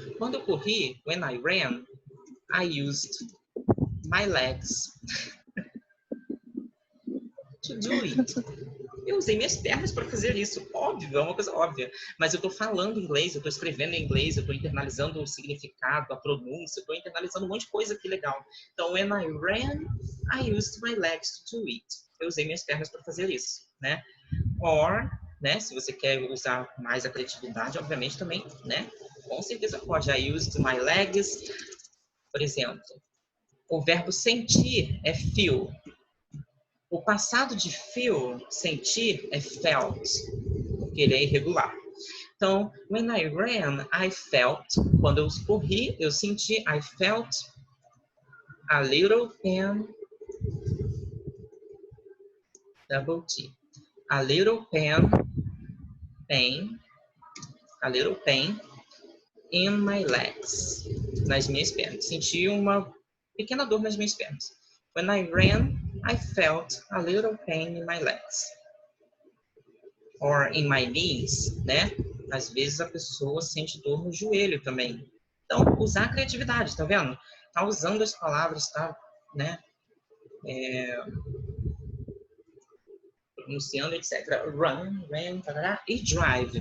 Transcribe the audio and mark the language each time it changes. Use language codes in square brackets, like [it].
[pt] Quando eu corri, [en] when I ran, I used my legs to do it. [pt] Eu usei minhas pernas para fazer isso. Óbvio, é uma coisa óbvia. Mas eu estou falando inglês, eu estou escrevendo em inglês, eu estou internalizando o significado, a pronúncia, eu estou internalizando um monte de coisa aqui legal. [en] Então, when I ran, I used my legs to do it. [pt] Eu usei minhas pernas para fazer isso, né? Or, né, se você quer usar mais a criatividade, obviamente também, né? Com certeza pode. [en] I used my legs, [pt] por exemplo. O verbo sentir é feel. O passado de feel, sentir, é felt, porque ele é irregular. [en] Então, when I ran, I felt. [pt] Quando eu corri, eu senti, [en] I felt a little pain, double T. A little pain, a little pain in my legs, [pt] nas minhas pernas. Senti uma pequena dor nas minhas pernas. [en] When I ran, I felt a little pain in my legs. Or in my knees, né? [pt] Às vezes a pessoa sente dor no joelho também. Então, usar a criatividade, tá vendo? Tá usando as palavras, tá, né? Pronunciando, etc. Run, ran, tarará. E drive.